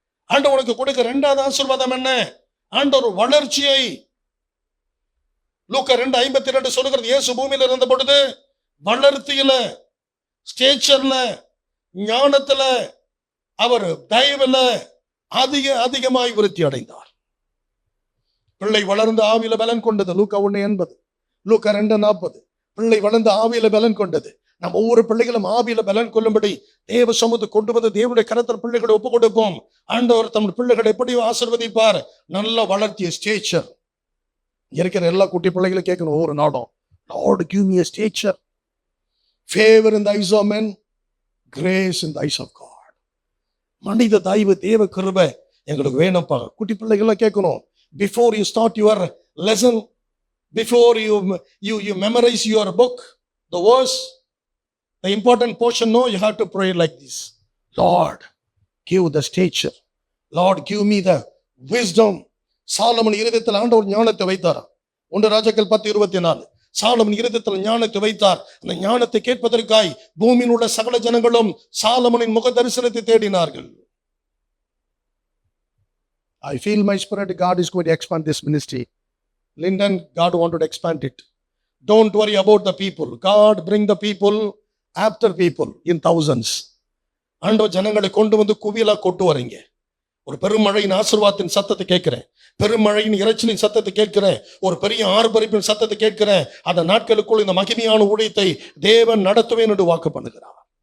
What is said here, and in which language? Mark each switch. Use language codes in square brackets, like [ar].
[ta] ஆண்டவர் உனக்கு கொடுக்க 2வது ஆசீர்வாதம் என்ன? ஆண்டவர் வளர்ச்சியை. லூக்கா 2:52 சொல்லுகிறது, இயேசு பூமியில இருந்த பொழுது வளர்த்தியில, ஸ்டேச்சர்ல, ஞானத்துல, அவர் தயவுல அதிகமாய் விருத்தி அடைந்தார். பிள்ளை வளர்ந்து ஆவியில பலன் கொண்டது. லூக்கா 1:80, லூக்கா 2:40. பிள்ளை வளர்ந்து ஆவியில பலன் கொண்டது. நம்ம ஒவ்வொரு பிள்ளைகளும் ஆவியில பலன் கொள்ளும்படி தேவ சமூகத்தை கொண்டு வந்து தேவனுடைய கரத்தில் பிள்ளைகளை ஒப்பு கொடுப்போம். ஆண்டவர் தம் பிள்ளைகளை எப்படி ஆசீர்வதிப்பார்? நல்ல வளர்த்திய ஸ்டேச்சர். இருக்கிற எல்லா குட்டி பிள்ளைகளும் கேட்கணும் ஒவ்வொரு நாடும், [en] Lord give me a stature, favor in the eyes of men, grace in the eyes of God. [ta] மனித தயவு, தேவ கிருபை எங்களுக்கு வேணும்ப்பா. குட்டி பிள்ளைகள்லாம் கேட்கணும், [en] before you start your lesson, before you memorize your book, the verse, the important portion, no, you have to pray like this, Lord give the stature, Lord give me the wisdom. [ta] Solomon இருதயத்தில் ஆண்டவர் ஞானத்தை வைத்தார். 1 ராஜாக்கள் 10:24. சாலமன் இருதயத்தில் ஞானத்தை வைத்தார். அந்த ஞானத்தை கேட்பதற்காய் பூமியில் உள்ள சகல ஜனங்களும் சாலமனின் முக தரிசனத்தை தேடினார்கள். [en] I feel my spirit God is going to expand this ministry. Linden, God wanted to expand it. Don't worry about the people. God bring the people after people in thousands. [ta] ஆண்டவர் ஜனங்களை கொண்டு வந்து குவியலா கொண்டு வரீங்க. ஒரு பெருமழையின் ஆசீர்வாதத்தின் சத்தத்தை கேட்கிறேன், பெருமழையின் இறைச்சலின் சத்தத்தை கேட்கிறேன், ஒரு பெரிய ஆர்ப்பரிப்பின் சத்தத்தை கேட்கிறேன். அந்த நாட்களுக்குள் இந்த மகிமையான ஊழியத்தை தேவன் நடத்துவேன் என்று வாக்கு பண்ணுகிறார்.